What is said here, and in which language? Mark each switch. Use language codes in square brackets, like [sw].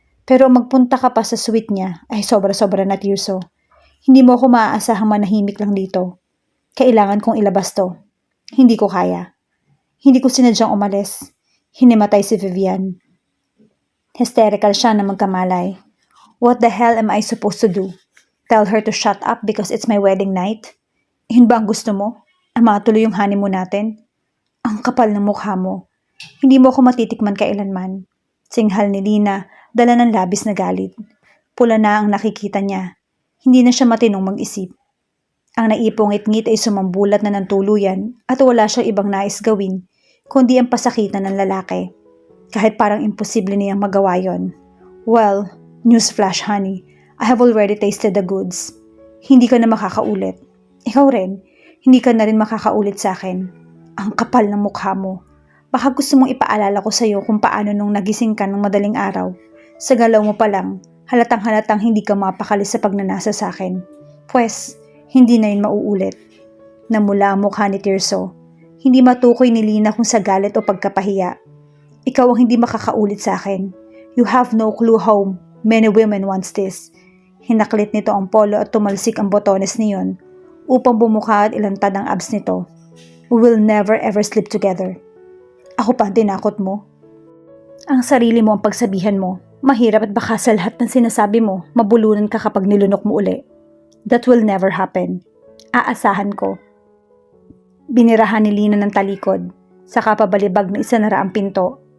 [tl] Pero magpunta ka pa sa suite niya ay sobra-sobra na, Tirso. Hindi mo ako maaasahang manahimik lang dito. Kailangan kong ilabas to. Hindi ko kaya. Hindi ko sinadyang umalis. Hinimatay si Vivian. Hysterical siya na magkamalay. [en] What the hell am I supposed to do? Tell her to shut up because it's my wedding night? [tl] Yun ba ang gusto mo? Ang matuloy yung honeymoon natin? Ang kapal ng mukha mo. Hindi mo ako matitikman kailanman. Singhal ni Lina, dala ng labis na galit. Pula na ang nakikita niya. Hindi na siya matinong mag-isip. Ang naipong ngit-ngit ay sumambulat na ng tuluyan at wala siyang ibang nais gawin kundi ang pasakitan ng lalaki. Kahit parang imposible niyang magawa yon. [en] Well, newsflash honey, I have already tasted the goods. [tl] Hindi ka na makakaulit. Ikaw rin, hindi ka na rin makakaulit sa akin. Ang kapal ng mukha mo. Baka gusto mong ipaalala ko sa'yo kung paano nung nagising ka ng madaling araw. Sa galaw mo pa lang, halatang-halatang hindi ka mapakali sa pagnanasa sa akin. Pwes, hindi na yun mauulit. Namula ang mukha ni Tirso. Hindi matukoy ni Lina kung sa galit o pagkapahiya. Ikaw ang hindi makakaulit sa akin. [en] You have no clue how many women wants this. [tl] Hinaklit nito ang polo at tumalsik ang botones niyon upang bumuka at ilantad ang abs nito. [en] We will never ever sleep together. [tl] Ako pa ang tinakot mo. Ang sarili mo ang pagsabihan mo. Mahirap at baka sa lahat ng sinasabi mo, mabulunan ka kapag nilunok mo uli. [en] That will never happen. [tl] Aasahan ko. Binirahan ni Lina ng talikod, saka pabalibag na isanara ang pinto.